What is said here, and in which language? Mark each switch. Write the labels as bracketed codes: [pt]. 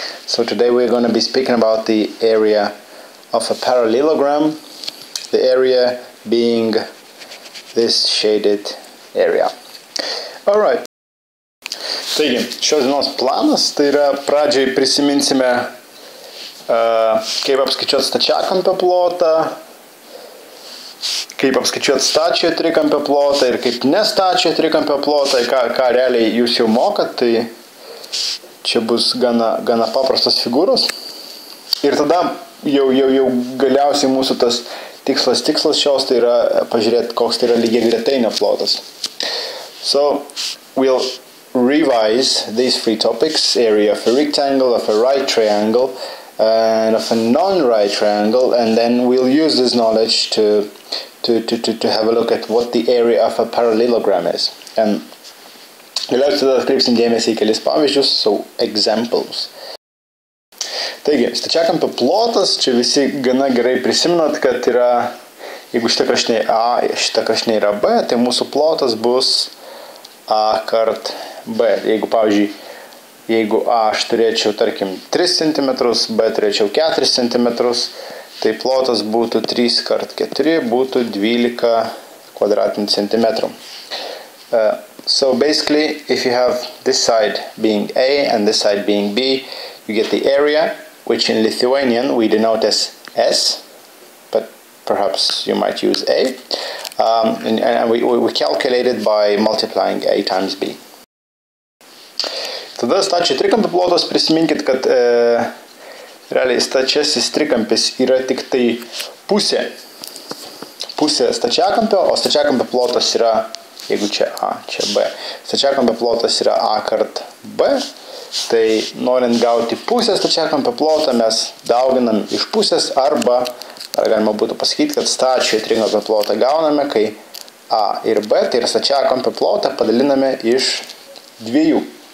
[en] So today we're going to be speaking about the area of a parallelogram, the area being this shaded area. Alright. [lt] Taigi, šios dienos planas, tai yra pradžiai prisiminsime, kaip apskaičiuoti stačiakampio plotą, kaip apskaičiuoti stačiojo trikampio plotą ir kaip nestačiojo trikampio plotą, ką realiai jūs jau mokat, tai čia bus gana paprastos figūros. Ir tada jau galiausiai mūsų tas tikslas šios, tai yra pažiūrėti, koks tai yra lygiagretainio plotas. [en] So, we'll revise these three topics: area of a rectangle, of a right triangle, and of a non-right triangle, and then we'll use this knowledge to have a look at what the area of a parallelogram is. And [lt] galiausiai tada atkreipsim dėmesį į kelis pavyzdžius, [en] so examples. [lt] Taigi, stačiakampio plotas, čia visi gana gerai prisimenat, kad yra, jeigu šita kraštinė A, šita kraštinė yra B, tai mūsų plotas bus A kart B. Jeigu, pavyzdžiui, jeigu A aš turėčiau, tarkim, 3 cm, B turėčiau 4 cm, tai plotas būtų 3 kart 4, būtų 12 kvadratinių centimetrų. [en] So basically, if you have this side being A and this side being B, you get the area, which in Lithuanian we denote as S, but perhaps you might use A. And we calculate it by multiplying A times B. [lt] Tada stačiojo trikampio plotas, prisiminkit, kad realiai stačiasis trikampis yra tik tai pusė stačiakampio, o stačiakampio plotas yra, jeigu čia A, čia B, stačiakampio plotas yra A kart B, tai norint gauti pusę stačiakampio plotą, mes dauginam iš pusės, arba galima būtų pasakyti, kad stačiojo trikampio plotą gauname, kai A ir B, tai yra stačiakampio plotą padaliname iš dviejų.